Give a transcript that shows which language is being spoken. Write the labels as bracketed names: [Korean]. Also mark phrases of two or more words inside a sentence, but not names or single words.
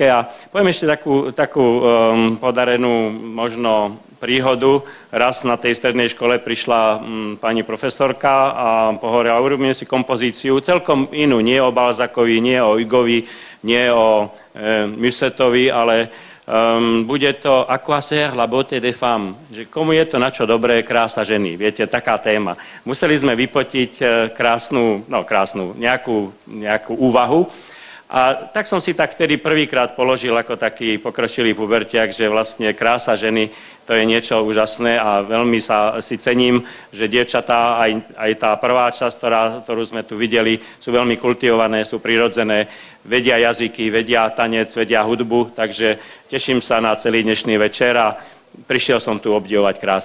[Slovak] A poviem ešte takú podarenú možno príhodu. Raz na tej strednej škole prišla pani profesorka a pohovorila, urobíme si kompozíciu celkom inú, nie o Balzacovi, nie o Hugovi, nie o Musetovi, ale bude to [French] à quoi sert la beauté des femmes, [Slovak] že komu je to na čo dobré krása ženy, viete, taká téma. Museli sme vypotiť krásnu, nejakú úvahu. A tak som si tak vtedy prvýkrát položil ako taký pokročilý pubertiak, že vlastne krása ženy to je niečo úžasné a veľmi si cením, že dievčatá, aj tá prvá časť, ktorú sme tu videli, sú veľmi kultivované, sú prirodzené, vedia jazyky, vedia tanec, vedia hudbu, takže teším sa na celý dnešný večer a prišiel som tu obdivovať krásu.